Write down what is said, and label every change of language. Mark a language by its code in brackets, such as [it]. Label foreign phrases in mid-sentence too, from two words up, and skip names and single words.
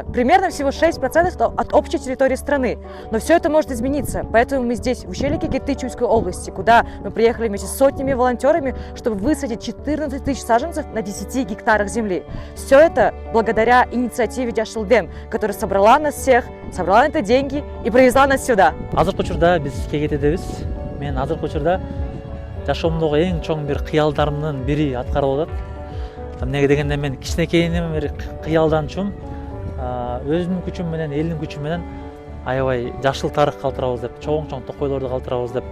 [ru] Примерно всего 6% от общей территории страны. Но все это может измениться. Поэтому мы здесь, в ущелье Кегетты Чуйской области, куда мы приехали вместе с сотнями волонтерами, чтобы высадить 14 тысяч саженцев на 10 гектарах земли. Все это благодаря инициативе Жашылдем, которая собрала нас всех, собрала на это деньги и привезла нас сюда. [ky] Азыркы учурда биз Кегеттедебиз. Мен азыркы учурда жашоомдогу эң чоң бир кыялдарымдын бири аткарылып атат. Эмнеге дегенде мен кичинекейинен бери кыялданчумун. Өзүмдүн күчүм менен, элдин күчү менен аябай жашыл тарых калтырабыз деп, чоң токойлорду калтырабыз деп.